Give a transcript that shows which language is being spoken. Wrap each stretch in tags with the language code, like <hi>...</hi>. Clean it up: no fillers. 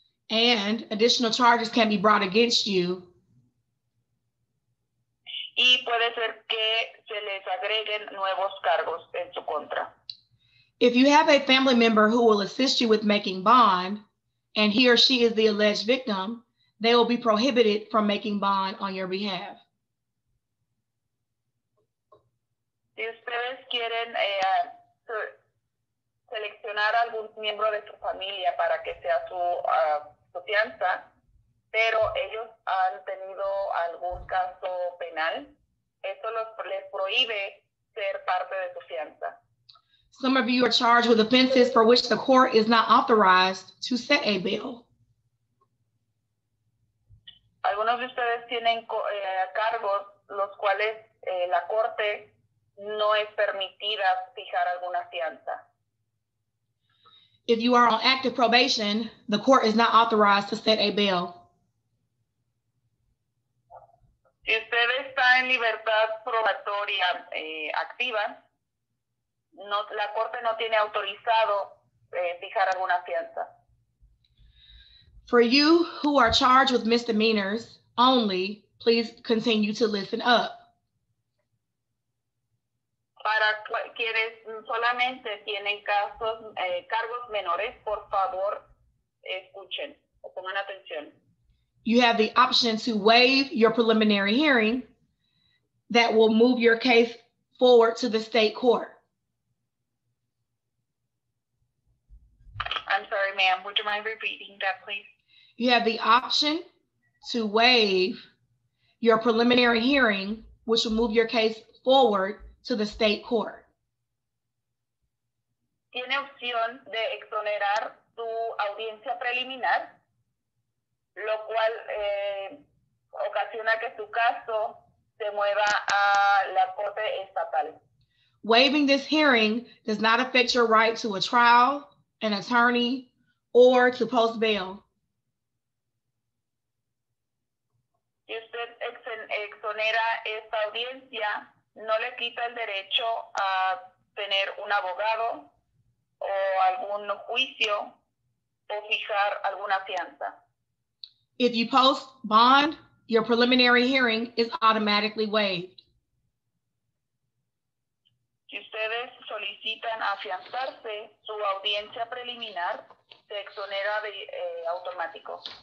<en>And additional charges can be brought against you.</en> <es>Y puede ser que se les agreguen nuevos cargos en su contra.</es> <en>If you have a family member who will assist you with making bond, and he or she is the alleged victim, they will be prohibited from making bond on your behalf.</en> <es>Si ustedes quieren seleccionar algún miembro de su familia para que sea su fianza, pero ellos han tenido algún caso penal, eso les prohíbe ser parte de su fianza.</es> <en>Some of you are charged with offenses for which the court is not authorized to set a bail.</en> <es>Algunos de ustedes tienen cargos los cuales la corte no es permitida fijar alguna fianza.</es> <en>If you are on active probation, the court is not authorized to set a bail.</en> <es>Si usted está en libertad probatoria activa, la corte no tiene autorizado fijar alguna fianza.</es> <en>For you who are charged with misdemeanors only, Please continue to listen up.</en> <es>Para quienes solamente tienen cargos menores, por favor, escuchen o pongan atención.</es> <en>You have the option to waive your preliminary hearing that will move your case forward to the state court. I'm sorry, ma'am. Would you mind repeating that, please? You have the option to waive your preliminary hearing, which will move your case forward to the state court.</en> <es>Tiene opción de exonerar tu audiencia preliminar, lo cual ocasiona que tu caso se mueva a la corte estatal.</es> <en>Waiving this hearing does not affect your right to a trial, an attorney, or to post bail.</en> <es>Si usted exonera esta audiencia, no le quita el derecho a tener un abogado o algún juicio o fijar alguna fianza.</es> <en>If you post bond, your preliminary hearing is automatically waived.</en> <es>Si ustedes solicitan afianzarse, su audiencia preliminar se exonera de automático.</es>